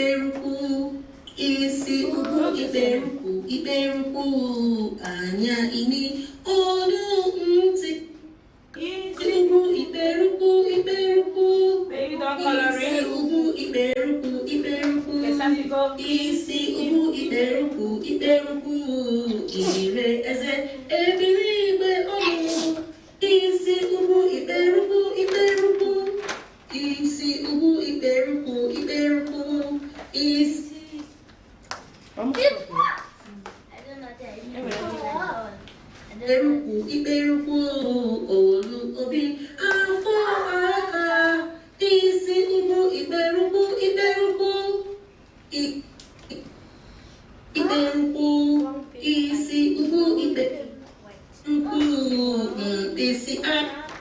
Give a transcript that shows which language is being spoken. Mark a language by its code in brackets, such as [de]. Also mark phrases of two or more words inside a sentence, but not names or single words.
[ig] isi ubu iberuku anya ini onu nti isi ubu iberuku [en] Baby, don't color [ig] isi [en] it. [ig] ubu iberuku [en] It's time to go. [ig] isi ubu iberuku ire eze ebiri igbe onu isi ubu iberuku isi ubu iberuku isi iberuku olu obi afọ aka isi ubu iberuku isi ubu iberuku isi aka